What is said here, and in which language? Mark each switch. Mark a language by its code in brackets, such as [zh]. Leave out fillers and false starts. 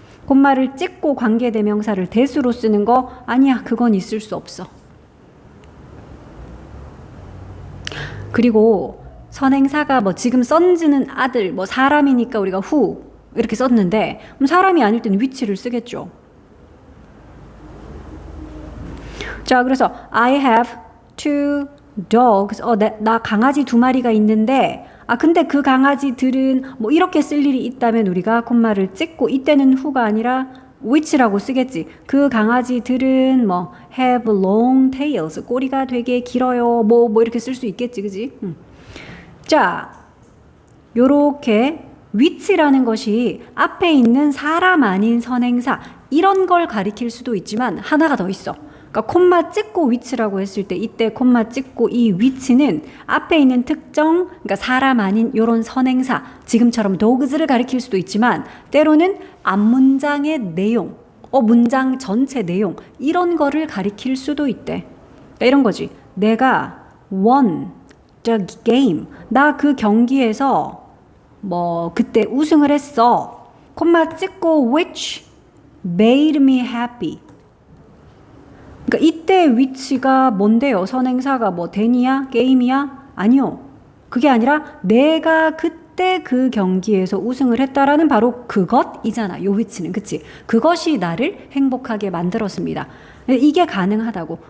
[ko] 콤마를 찍고 관계대명사를 대수로 쓰는 거 아니야. 그건 있을 수 없어. 그리고 선행사가 뭐 지금 sons는 아들, 뭐 사람이니까 우리가 who 이렇게 썼는데 그럼 사람이 아닐 때는 which를 쓰겠죠. 자, 그래서 [en] I have 2 dogs. [ko] 나 강아지 2마리가 있는데 근데 그 강아지들은 뭐 이렇게 쓸 일이 있다면 우리가 콤마를 찍고 이때는 who가 아니라 which라고 쓰겠지. 그 강아지들은 뭐 [en] have long tails. [ko] 꼬리가 되게 길어요. 뭐 이렇게 쓸 수 있겠지, 그지? 자, 요렇게 which라는 것이 앞에 있는 사람 아닌 선행사 이런 걸 가리킬 수도 있지만 하나가 더 있어. 그러니까 콤마 찍고 which라고 했을 때 이때 콤마 찍고 이 which는 앞에 있는 특정, 그러니까 사람 아닌 요런 선행사, 지금처럼 dogs를 가리킬 수도 있지만 때로는 앞문장의 내용, 문장 전체 내용 이런 거를 가리킬 수도 있대. 그러니까 이런 거지. 내가 [en] won the game. [ko] 나 그 경기에서 뭐 그때 우승을 했어. 콤마 찍고 [en] which made me happy. [ko] 그러니까 이때 which가 뭔데요? 선행사가 뭐 dan이야? 게임이야? 아니요. 그게 아니라 내가 그때 그 경기에서 우승을 했다라는 바로 그것이잖아. 요 which는. 그치? 그것이 나를 행복하게 만들었습니다. 이게 가능하다고.